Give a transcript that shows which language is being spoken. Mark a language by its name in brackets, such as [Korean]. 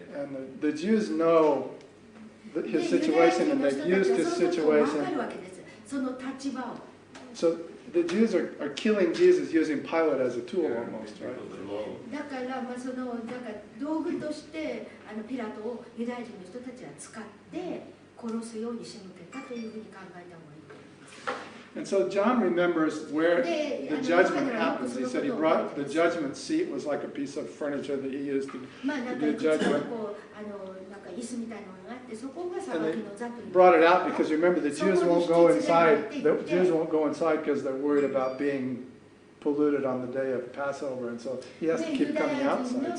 [English] And the Jews know his situation, and they've used his situation. [Japanese] わかるわけです。その立場を。 [English] So the Jews are killing Jesus using Pilate as a tool almost, right? [Japanese] だからその道具としてピラトをユダヤ人の人たちは使って殺すように仕向けたというふうに考えた方がいいと思います。 [English] And so John remembers where the judgment happens. He said he brought the judgment seat was like a piece of furniture that he used to do judgment. And they brought it out because remember the Jews won't go inside. The Jews won't go inside because they're worried about being polluted on the day of Passover, and so he has to keep coming outside.